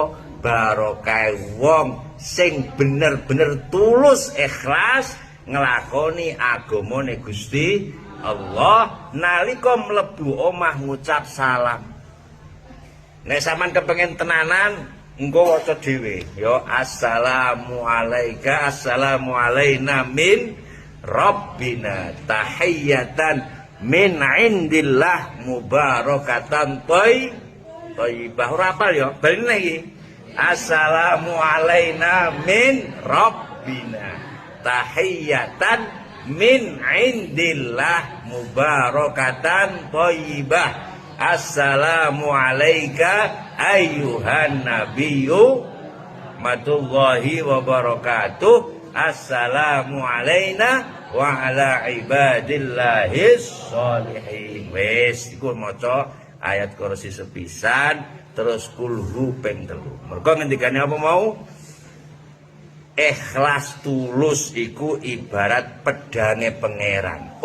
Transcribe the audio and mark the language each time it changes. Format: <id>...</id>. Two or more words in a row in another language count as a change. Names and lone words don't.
<jv>Barokah wong sing bener-bener tulus ikhlas nglakoni agamane Gusti Allah nalika mlebu omah ngucap salam. Nek sampean kepengin tenanan engko waca dhewe ya</jv> <ar>السلام عليك السلام علينا من ربنا تحية من عند الله مباركة طيبة.</ar> <jv>Ora apal ya balene iki</jv> <ar>السلام علينا من ربنا تحية من عند الله مباركة طيبة. السلام عليك أيها النبي رحمة الله وبركاته. السلام علينا وعلى عباد الله الصالحين.</ar> <jv>Wis iku maca ayat kursi sepisan terus kulhu ping 3. Mergo ngendikane apa mau? Ikhlas tulus iku ibarat pedange pangeran.</jv>